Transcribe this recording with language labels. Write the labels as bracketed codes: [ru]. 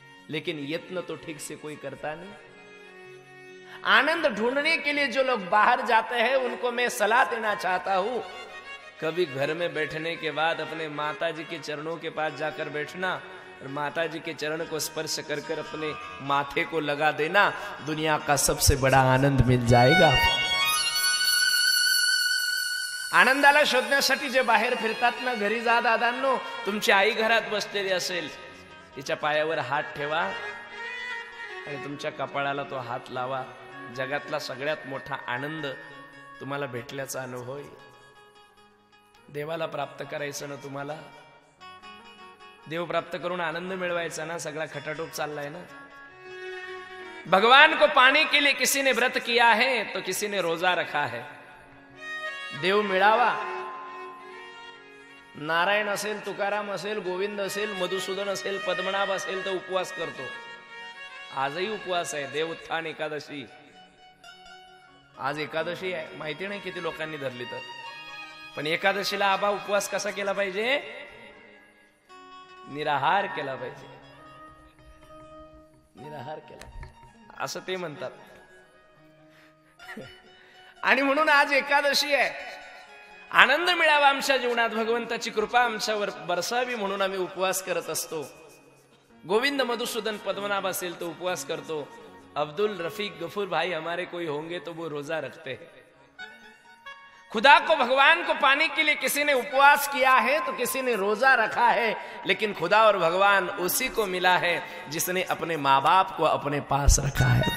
[hi] लेकिन यत्न तो ठीक से कोई करता नहीं। आनंद ढूंढने के लिए जो लोग बाहर जाते हैं उनको मैं सलाह देना चाहता हूं, कभी घर में बैठने के बाद अपने माता जी के चरणों के पास जाकर बैठना और माता जी के चरण को स्पर्श कर कर अपने माथे को लगा देना, दुनिया का सबसे बड़ा आनंद मिल जाएगा। [mr] आनंदाला शोधण्यासाठी जे बाहेर फिरतात ना, घरी जा दादांनो, तुमची आई घरात बसलेली असेल, तिच्या पायावर हात ठेवा आणि तुमच्या कपाळाला तो हात लावा, जगातला सगळ्यात मोठा आनंद तुम्हाला भेटल्याचा अनुभव आहे। देवाला प्राप्त करायचं ना, तुम्हाला देव प्राप्त करून आनंद मिळवायचा ना, सगळा खटाटोप चाललाय ना। [hi] भगवान को पाने के लिए किसी ने व्रत किया है तो किसी ने रोजा रखा है। [mr] देव मिळावा, नारायण असेल, तुकाराम असेल, गोविंद असेल, मधुसूदन असेल, पद्मनाभ असेल तर उपवास करतो। आजही उपवास आहे, देव उत्थान एकादशी। आज एकादशी आहे, माहिती नाही किती लोकांनी धरली तर, पण एकादशीला आबा उपवास कसा केला पाहिजे? निराहार केला पाहिजे, निराहार केला असं ते म्हणतात। आणि म्हणून आज एकादशी आहे, आनंद मिळावा आमच्या जीवनात, भगवंताची कृपा आमच्यावर बरसावी म्हणून आम्ही उपवास करत असतो। गोविंद मधुसूदन पद्मनाभ असेल तो उपवास करतो, [hi] अब्दुल रफीक गफूर भाई हमारे कोई होंगे तो वो रोजा रखते हैं। खुदा को भगवान को पाने के लिए किसी ने उपवास किया है तो किसी ने रोजा रखा है, लेकिन खुदा और भगवान उसी को मिला है जिसने अपने माँ बाप को अपने पास रखा है।